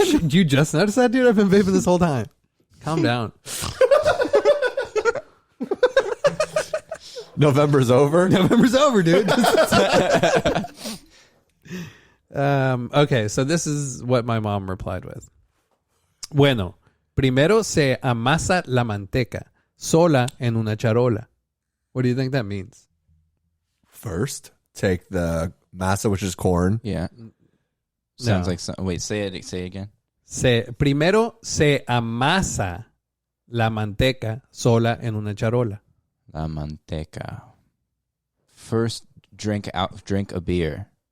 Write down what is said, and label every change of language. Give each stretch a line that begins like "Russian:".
English: Did you just notice that, dude? I've been vaping this whole time. Calm down. November's over. November's over, dude. Okay, so this is what my mom replied with.
Spanish: Bueno, primero se amasa la manteca sola en una charola.
English: What do you think that means? First, take the masa, which is corn. Yeah. Sounds No. like wait, say it again.
Spanish: Primero se amasa la manteca sola en una charola. La manteca.
English: First drink a beer.